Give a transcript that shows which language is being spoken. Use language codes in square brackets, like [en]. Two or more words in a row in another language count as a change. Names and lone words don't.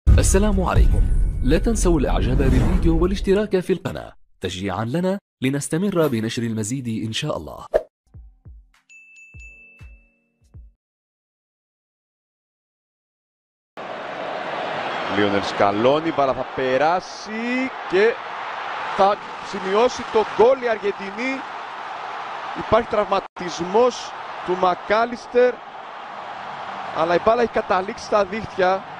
[ar] السلام عليكم. لا تنسوا الاعجاب بالفيديو والاشتراك في القناة تشجيعا لنا لنستمر بنشر المزيد إن شاء الله. [el] Λίονελ Σκαλόνι, μπάλα θα περάσει και θα σημειώσει το γκολ η Αργεντινή. Υπάρχει τραυματισμός του Μακάλιστερ, αλλά η μπάλα έχει καταλήξει στα δίχτυα.